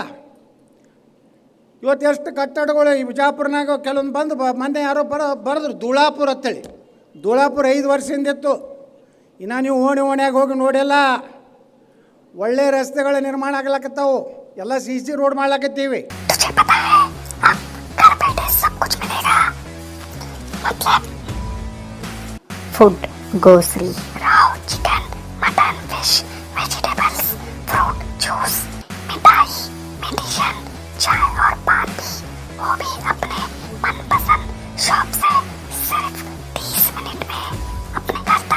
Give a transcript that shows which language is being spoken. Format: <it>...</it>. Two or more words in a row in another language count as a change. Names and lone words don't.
<kn>ಇವತ್ತು ಎಷ್ಟು ಕಟ್ಟಡಗಳು ಈ ಬಿಜಾಪುರನಾಗ ಕೆಲವೊಂದು ಬಂದು ಮೊನ್ನೆ ಯಾರೋ ಬರೆದ್ರು ಧೂಳಾಪುರ ಅಂತೇಳಿ. ಧೂಳಾಪುರ 5 ವರ್ಷದಿಂದ ಇತ್ತು. ಇನ್ನು ನೀವು ಓಣ್ಯಾಗ ಹೋಗಿ ನೋಡಿಲ್ಲ. ಒಳ್ಳೆಯ ರಸ್ತೆಗಳ ನಿರ್ಮಾಣ ಆಗ್ಲಕತ್ತಾವು, ಎಲ್ಲ CC ರೋಡ್ ಮಾಡ್ಲಕತ್ತೀವಿ.</kn> <hi>फूड, ग्रोसरी, राव, चिकन, मटन, फिश, वेजिटेबल्स, फ्रूट, जूस, मिठाई, मेडिसिन, चाय और पान भी, वो भी अपने मनपसंद शॉप से सिर्फ 30 मिनट में अपने घर तक।</hi>